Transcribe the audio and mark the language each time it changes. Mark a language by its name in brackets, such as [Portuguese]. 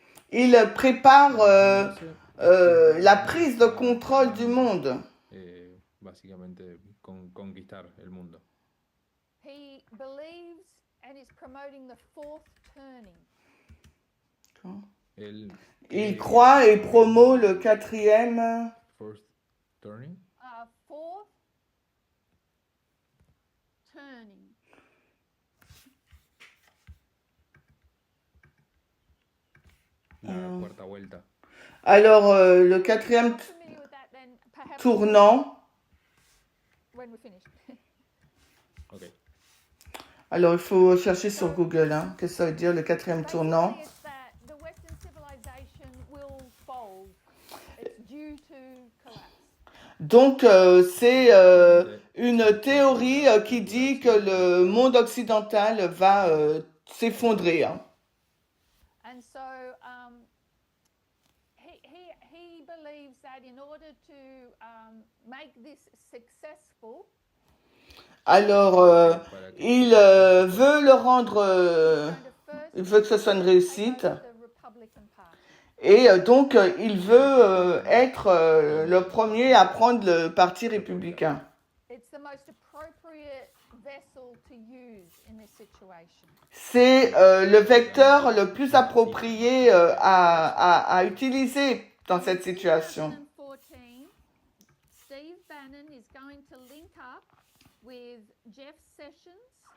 [French] Il prépare la prise de contrôle du monde. [Spanish] Básicamente conquistar el mundo. [English] He believes and is promoting the fourth turning. [French] Il croit et promeut le quatrième. [English] Fourth turning. Fourth turning. [Spanish] La cuarta vuelta. [French] Alors, le quatrième [English] Familiar with that then? Perhaps [French] tournant. [English] when we're finished. Ok. [French] Alors, il faut chercher sur Google, hein, qu'est-ce que ça veut dire, le quatrième tournant. [English] Basically, it's that the Western civilization will fold. It's due to collapse. [French] Donc, c'est une théorie qui dit que le monde occidental va s'effondrer. Hein. [English] And so he believes that in order to make this successful, [French] Alors, il veut le rendre, il veut que ce soit une réussite. [English] the Republican Party. [French] Et donc, il veut être le premier à prendre le parti républicain. [English] It's the most appropriate vessel to use in this situation. [French] C'est le vecteur le plus approprié à utiliser dans cette situation. [English] 2014, Steve Bannon is going to link up with Jeff Sessions